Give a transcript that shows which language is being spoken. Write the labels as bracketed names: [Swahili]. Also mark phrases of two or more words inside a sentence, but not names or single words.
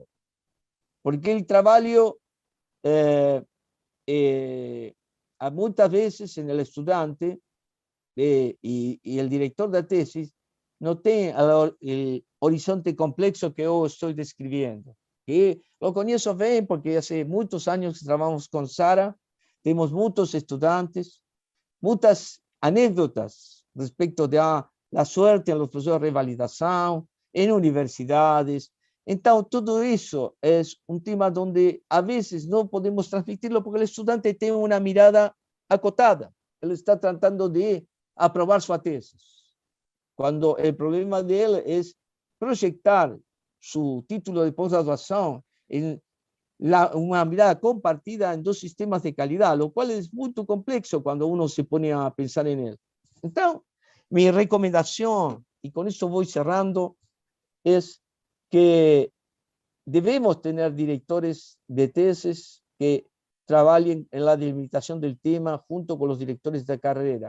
[Spanish] Porque el trabajo, muchas veces en el estudiante y el director de tesis no tiene el horizonte complejo que yo estoy describiendo, que [Portuguese] Lo conheço bem porque há muitos anos que trabalhamos com Sara, temos muitos estudantes, muitas anécdotas respecto da suerte nos processos de revalidação, em universidades. Então, tudo isso é tema onde, a vezes, não podemos transmitirlo porque o estudante tem uma mirada acotada. Ele está tratando de aprovar sua tese, quando o problema dele é projetar [Spanish] su título de posgraduación en una mirada compartida en dos sistemas de calidad, lo cual es muy complejo cuando uno se pone a pensar en él. Entonces, mi recomendación, y con esto voy cerrando, es que debemos tener directores de tesis que trabajen en la delimitación del tema junto con los directores de carrera.